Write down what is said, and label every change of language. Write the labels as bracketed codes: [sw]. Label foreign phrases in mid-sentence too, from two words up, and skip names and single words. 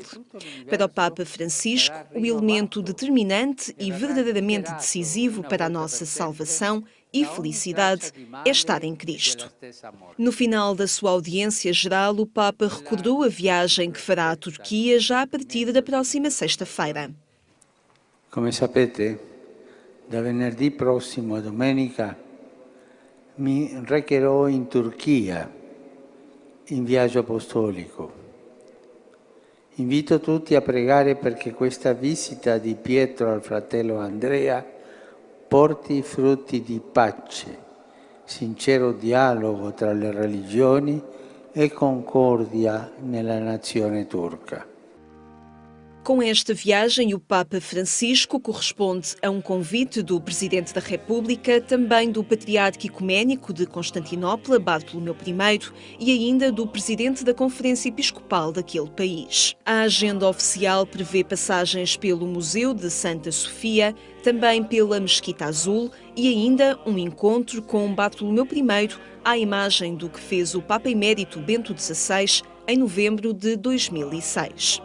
[pt] Para o Papa Francisco, o elemento determinante e verdadeiramente decisivo para a nossa salvação e felicidade é estar em Cristo. No final da sua audiência geral, o Papa recordou a viagem que fará à Turquia já a partir da próxima sexta-feira. [it] Come sapete, da venerdì prossimo a domenica mi recherò in Turchia in viaggio apostolico. Invito tutti a pregare perché questa visita di Pietro al fratello Andrea porti frutti di pace, sincero dialogo tra le religioni e concordia nella nazione turca. [pt] Com esta viagem, o Papa Francisco corresponde a um convite do Presidente da República, também do Patriarca Ecuménico de Constantinopla, Bartolomeu I, e ainda do Presidente da Conferência Episcopal daquele país. A agenda oficial prevê passagens pelo Museu de Santa Sofia, também pela Mesquita Azul e ainda um encontro com Bartolomeu I à imagem do que fez o Papa Emérito Bento XVI em novembro de 2006.